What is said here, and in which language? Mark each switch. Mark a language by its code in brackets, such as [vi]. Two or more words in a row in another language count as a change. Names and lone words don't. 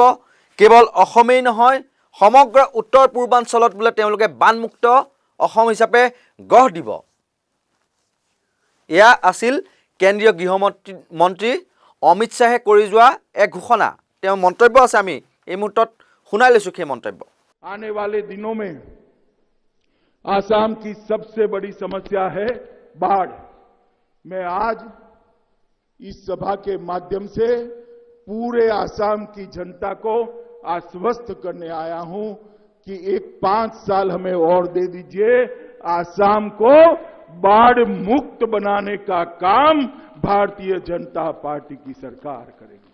[as] কেৱল অসমেই নহয়, সমগ্ৰ উত্তৰ পূৰ্বাঞ্চলত বোলে তেওঁলোকে বানমুক্ত অসম হিচাপে গঢ় দিব। এয়া আছিল কেন্দ্ৰীয় গৃহমন্ত্ৰী অমিত শ্বাহে কৰি যোৱা এক ঘোষণা। তেওঁৰ মন্তব্য আছে, আমি এই মুহূৰ্তত শুনাই লৈছোঁ সেই মন্তব্য। [hi] आने वाले दिनों में आसाम की सबसे बड़ी समस्या है बाढ़। मैं आज इस सभा के माध्यम से पूरे आसाम की जनता को आश्वस्त करने आया हूं कि एक 5 साल हमें और दे दीजिए, आसाम को बाढ़ मुक्त बनाने का काम भारतीय जनता पार्टी की सरकार करेगी।